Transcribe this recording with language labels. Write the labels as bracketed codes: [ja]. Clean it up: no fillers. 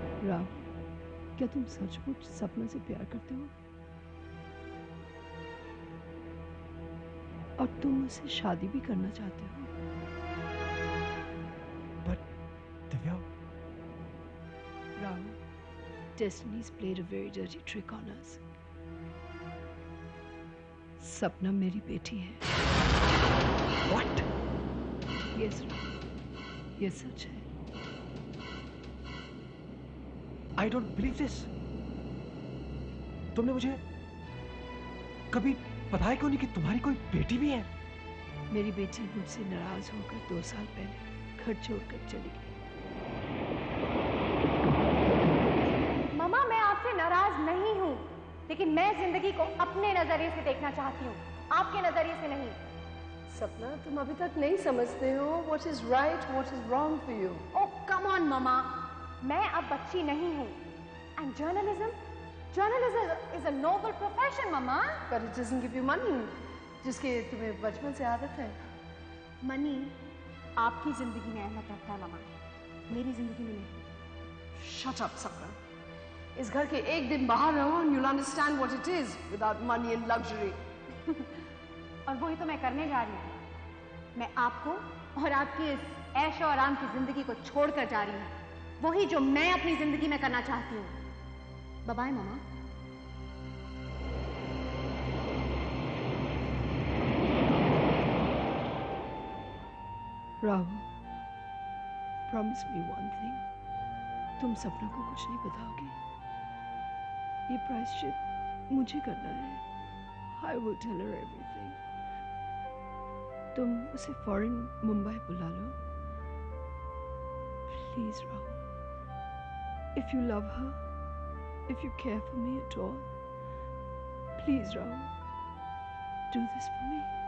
[hi] राव, क्या तुम सचमुच सपना से प्यार करते हो? और तुम मुझसे शादी भी करना चाहते हो? [en] But Divya, Rao, Destiny's played a very dirty trick on us. [hi] सपना मेरी बेटी है। [en] What? Yes, [hi] राव, ये सच है। [en] I don't believe this. [hi] तुमने मुझे कभी बताया क्यों नहीं कि तुम्हारी कोई बेटी भी है? मेरी बेटी मुझसे नाराज होकर 2 साल पहले घर छोड़कर चली गई। मामा, मैं आपसे नाराज नहीं हूँ, लेकिन मैं जिंदगी को अपने नजरिए से देखना चाहती हूँ, आपके नजरिए से नहीं। सपना, तुम अभी तक नहीं समझते हो [en] what is right, what is wrong for you. Oh, come on, [hi] मामा, मैं अब बच्ची नहीं हूँ। [en] And journalism is a noble profession, मामा। But it doesn't give you money. [hi] जिसकी तुम्हें बचपन से आदत है। मनी आपकी जिंदगी में अहमियत रखता है मामा, मेरी जिंदगी में नहीं। [en] Shut up, Sapna. [hi] इस घर के एक दिन बाहर रहो [en] and you'll understand what it is without money and luxury. [hi] और वही तो मैं करने जा रही हूँ। मैं आपको और आपकी इस ऐशो आराम की जिंदगी को छोड़कर जा रही हूँ, वही जो मैं अपनी जिंदगी में करना चाहती हूँ। बाय बाय मामा। [en] Rahul, promise me one thing. [hi] तुम सपना को कुछ नहीं बताओगे। ये प्रायश्चित मुझे करना है। [en] I will tell her everything. [hi] तुम उसे फौरन मुंबई बुला लो। [en] Please, Rahul. If you love her, if you care for me at all, please, Rahul, do this for me.